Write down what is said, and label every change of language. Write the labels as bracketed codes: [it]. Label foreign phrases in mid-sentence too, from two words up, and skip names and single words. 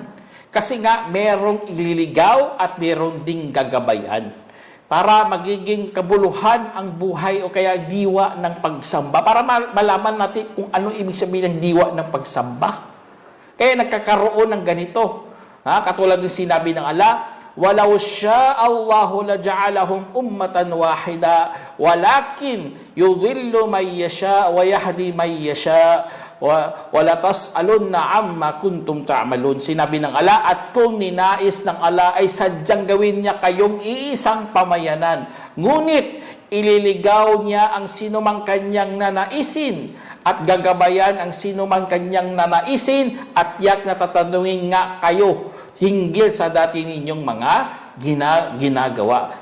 [tl] Kasi nga merong ililigaw at merong ding gagabayan para magiging kabuluhan ang buhay o kaya diwa ng pagsamba. Para malaman natin kung ano ibig sabihin ng diwa ng pagsamba. Kaya nagkakaroon ng ganito. Katulad ng sinabi ng Allah, [ar] "ولو شاء الله لجعلهم أمة واحدة ولكن يضل من يشاء ويهدي من يشاء ولتسألن عما كنتم تعملون." [tl] Sinabi ng Allah, at kung ninais ng Allah ay sadyang gawin niya kayong iisang pamayanan, ngunit ililigaw niya ang sinumang kanyang nanaisin at gagabayan ang sinumang kanyang nanaisin, at yak natatanungin nga kayo hinggil sa dati ninyong mga ginagawa.